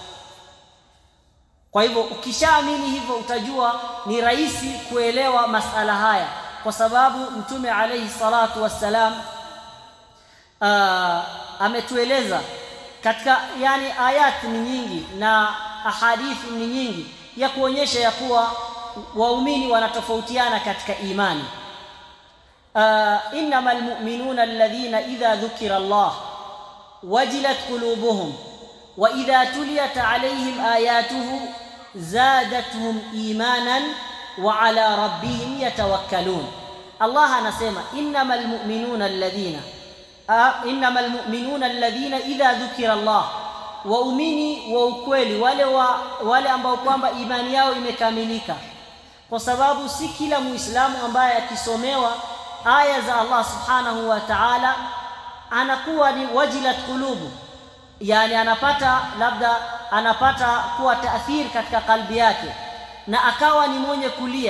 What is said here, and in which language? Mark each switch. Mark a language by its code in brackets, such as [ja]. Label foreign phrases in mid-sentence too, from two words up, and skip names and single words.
[sw] Kwa hivyo ukishaamini hivyo utajua ni rahisi kuelewa masala haya, kwa sababu mtume [ar] عليه الصلاة والسلام [sw] ametueleza katika yani ayat ni nyingi na ahadithi ni nyingi ya kuonyesha ya kuwa waumini wanatofautiana katika imani. [ar] إنما المؤمنون الذين إذا ذكر الله وجلت قلوبهم وإذا تليت عليهم آياته زادتهم إيمانا وعلى ربهم يتوكلون. [sw] Allah anasema [ar] إنما المؤمنون الذين إذا ذكر الله, [sw] waumini wa ukweli wale ambao kwamba imani yao imekamilika, kwa sababu si kila muislamu ambaye akisomewa aya za Allah [ar] سبحانه وتعالى [sw] anakuwa ni [ar] وجلت قلوب, [sw] yani anapata kuwa taathir katika kalbi yake na akawa ni mwenye kulia.